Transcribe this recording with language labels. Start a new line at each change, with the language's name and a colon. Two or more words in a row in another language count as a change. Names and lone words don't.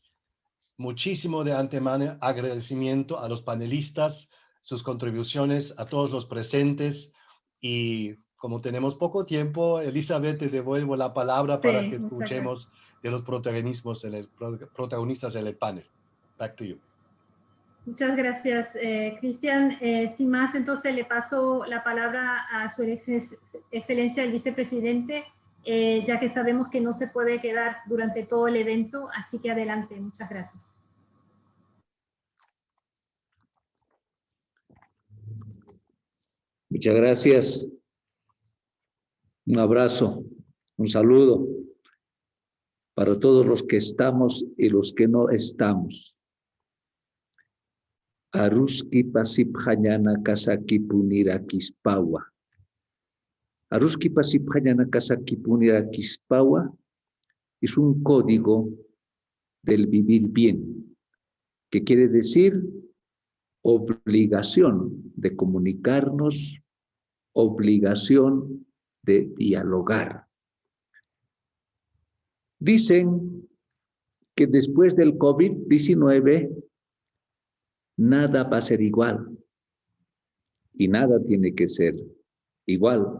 Spanish: Muchísimo de antemano agradecimiento a los panelistas, sus contribuciones, a todos los presentes, y como tenemos poco tiempo, Elizabeth, te devuelvo la palabra Sí, para que muchas gracias. escuchemos de los protagonistas en el panel.
English: Back to you.
Spanish: Muchas gracias, Cristian. Sin más, entonces le paso la palabra a su excelencia el vicepresidente ya que sabemos que no se puede quedar durante todo el evento, así que adelante, muchas gracias. Muchas gracias. Un abrazo, un saludo para todos los que estamos y los que no estamos.
Aymara: Aruski pasiphañana kasaki punira kispawa. Aruski pasiphañana kasaki punira kispawa
Spanish: es un código del vivir bien, que quiere decir obligación de comunicarnos, obligación de dialogar. Dicen que después del COVID-19 nada va a ser igual y nada tiene que ser igual.